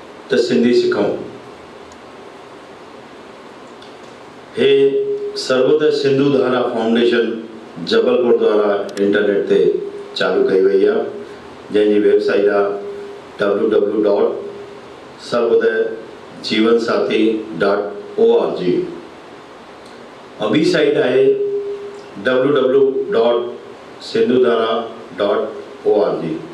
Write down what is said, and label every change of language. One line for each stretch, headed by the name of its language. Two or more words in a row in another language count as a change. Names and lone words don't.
Sindhi: त सिंधी सिखूं। हे सर्वोदय सिंधु धारा फाउंडेशन जबलपुर द्वारा इंटरनेट ते चालू कई वई आहे, जंहिंजी वेबसाइट आहे www.sarvodayjeevansathi.org। ॿी साइट आहे www.sindhudhara.org।